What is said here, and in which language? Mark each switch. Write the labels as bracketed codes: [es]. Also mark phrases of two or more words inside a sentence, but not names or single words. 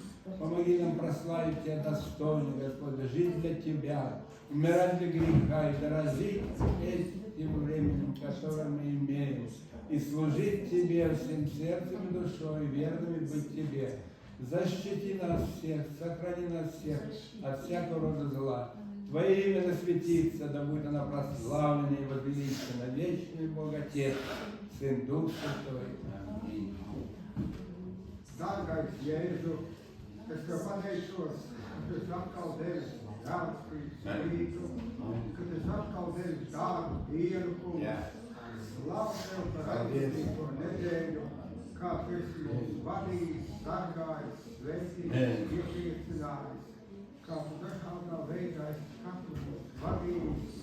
[ru] Помоги нам прославить Тебя достойно, Господь, жить для Тебя, умирать для греха и дорожить этим временем, которое мы имеем, и служить Тебе всем сердцем и душой, верными быть Тебе. Защити нас всех, сохрани нас всех от всякого рода зла. Твое имя да светится, да будет оно прославлено и возвеличено, вечный Бог Отец, Сын, Дух Святой. Аминь. [lv] Dārgais Jēzu, es Tev pateicos, ka Tu atkal devis dārgu rītu, ka Tu atkal devis dārgu dienu, kungs. Slavu Tev par attīstīto nedēļu, kā Tu esi mūs vadījis, sargājis, sveicījis, iepriecinājis, kā Tu dažādā veidā esi katru mūs vadījis.